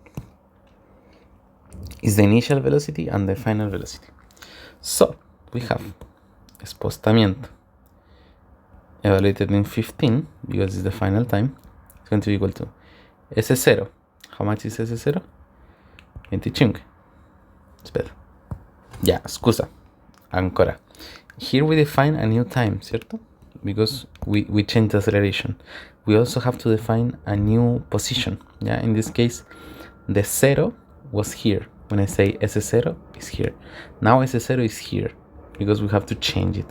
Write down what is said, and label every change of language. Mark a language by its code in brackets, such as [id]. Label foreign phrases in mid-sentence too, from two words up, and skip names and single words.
[en] Is the initial velocity and the final velocity. So we have espostamiento evaluated in 15, because it's the final time. It's going to be equal to S0. How much is S0? 25. [es] Espera. Ya, [it] scusa. Ancora. [en] Here we define a new time, ¿cierto? Because we change the acceleration. We also have to define a new position. Yeah, in this case, the 0 was here. When I say S0 is here. Now S0 is here, because we have to change it.